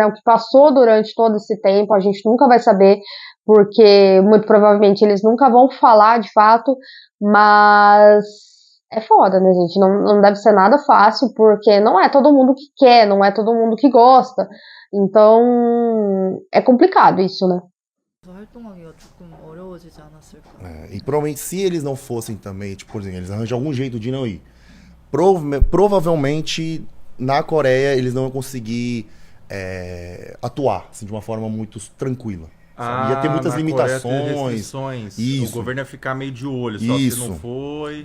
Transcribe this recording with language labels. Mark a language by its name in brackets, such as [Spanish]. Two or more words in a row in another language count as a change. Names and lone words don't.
[Portuguese] O que passou durante todo esse tempo, a gente nunca vai saber, porque muito provavelmente eles nunca vão falar de fato, mas é foda, né, gente? Não deve ser nada fácil, porque não é todo mundo que quer, não é todo mundo que gosta. Então, é complicado isso, né? [Korean] 활동하기가 조금 어려워지지 않았을까. [Portuguese] E provavelmente, se eles não fossem também, tipo, por exemplo, eles arranjam algum jeito de não ir. Provavelmente, na Coreia, eles não iam conseguir atuar assim, de uma forma muito tranquila. Ia ter muitas limitações. Isso. O governo ia ficar meio de olho, só se não foi.